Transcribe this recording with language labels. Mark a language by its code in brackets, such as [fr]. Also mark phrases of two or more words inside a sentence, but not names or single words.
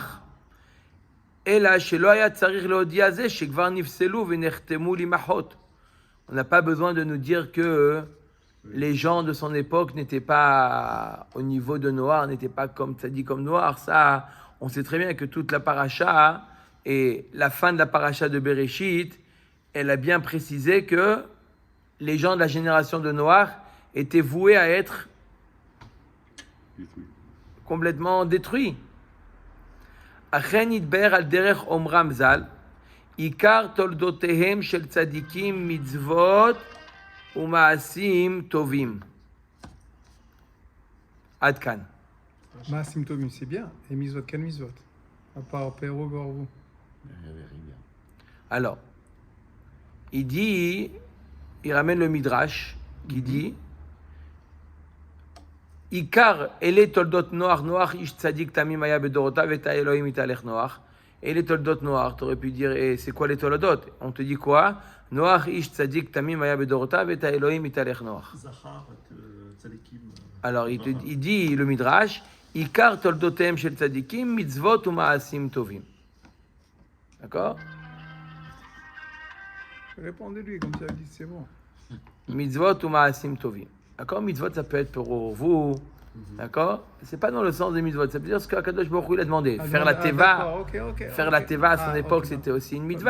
[fr] On n'a pas besoin de nous dire que les gens de son époque n'étaient pas au niveau de Noach, n'étaient pas comme Tzadik comme Noach. Ça, on sait très bien que toute la paracha et la fin de la paracha de Bereshit, elle a bien précisé que les gens de la génération de Noach étaient voués à être complètement détruits. [he] אכן ידבר על דרך אומרם ז"ל, עיקר תולדותיהם של צדיקים מצוות ומעשים טובים. עד כאן. מעשים טובים, [fr] c'est bien. Et mitzvot, quel mitzvot? À part Péro, Gorvou. Alors, il ramène le midrash qui dit [he] עיקר אלה תולדות נח, נח איש צדיק תמים היה בדורותיו את האלהים התהלך נח. אלה תולדות נח, [fr] tu aurais pu dire, c'est quoi les toldot? On te dit quoi? [he] נח איש צדיק תמים היה בדורותיו את האלהים התהלך נח. [fr] Alors, il dit le midrash, [he] עיקר תולדותיהם של צדיקים מצוות ומעשים טובים. [fr] D'accord? Répondez-lui, comme ça, il dit c'est bon. [he] מצוות ומעשים טובים. [fr] D'accord? Mitzvot, ça peut être pour vous. D'accord? C'est pas dans le sens des mitzvot. Ça veut dire ce qu'Akadosh Baruch Hu il a demandé. Faire la teva. Faire la teva à son époque, c'était aussi une mitzvah.